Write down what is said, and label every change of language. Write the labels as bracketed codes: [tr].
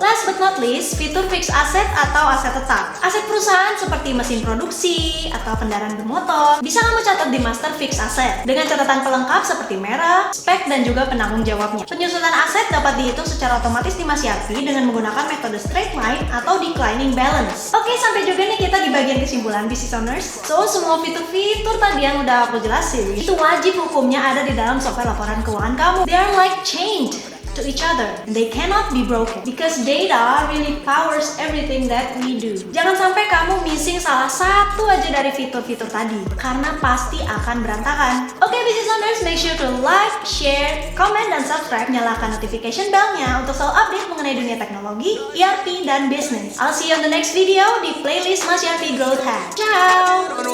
[id] Last but not least, fitur fixed asset atau aset tetap. Aset perusahaan seperti mesin produksi atau kendaraan bermotor bisa kamu catat di master fixed asset dengan catatan pelengkap seperti merek, spek, dan juga penanggung jawabnya. Penyusunan aset dapat dihitung secara otomatis di Mas Yarpi dengan menggunakan metode straight line atau declining balance. Oke, sampai juga nih kita di bagian kesimpulan business owners. So, semua fitur-fitur tadi yang udah aku jelasin itu wajib hukumnya ada di dalam software laporan keuangan kamu. [en] They are like chained to each other. They cannot be broken because data really powers everything that we do. [id] Jangan sampai kamu missing salah satu aja dari fitur-fitur tadi, karena pasti akan berantakan. [en] Oke, business owners, make sure to like, share, comment, dan subscribe. [id] Nyalakan notification bell-nya untuk selalu update mengenai dunia teknologi, ERP, dan bisnis. [en] I'll see you on the next video di playlist Mas Yarpi Growth Hack. Ciao!